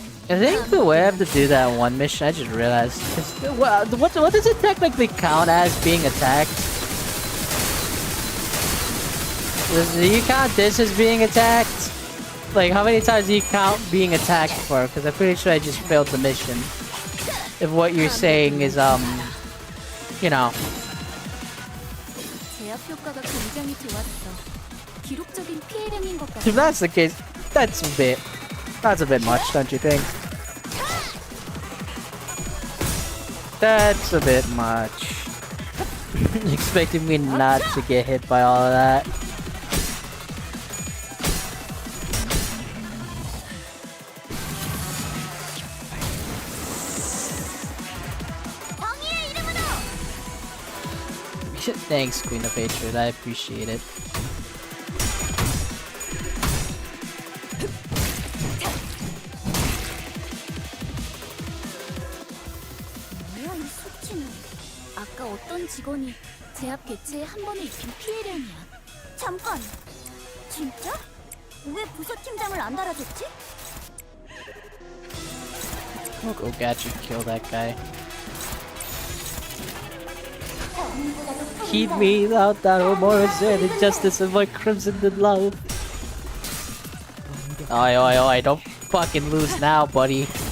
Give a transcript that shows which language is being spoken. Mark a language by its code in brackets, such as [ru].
[en] I think the way I have to do that one mission, I just realized, what does it technically count as being attacked? Do you count this as being attacked? Like, how many times do you count being attacked for? Because I'm pretty sure I just failed the mission. If what you're saying is, you know. [ko] 제압 효과가 굉장히 좋았어. 기록적인 피해량인 것 같아. [en] If that's the case, that's a bit much, don't you think? That's a bit much. Expecting me not to get hit by all of that. [ko] 정의의 이름으로. [en] Thanks, Queen of Hatred, I appreciate it. [ko] 뭐야 이 수치는. 아까 어떤 직원이 제압 개체에 한 번에 입힌 피해량이야. 잠깐. 진짜? 왜 부서 팀장을 안 달아줬지? [en] I'll go gadget kill that guy. Heed me, thou more and injustice of my crimson love. Oi, don't fucking lose now, buddy.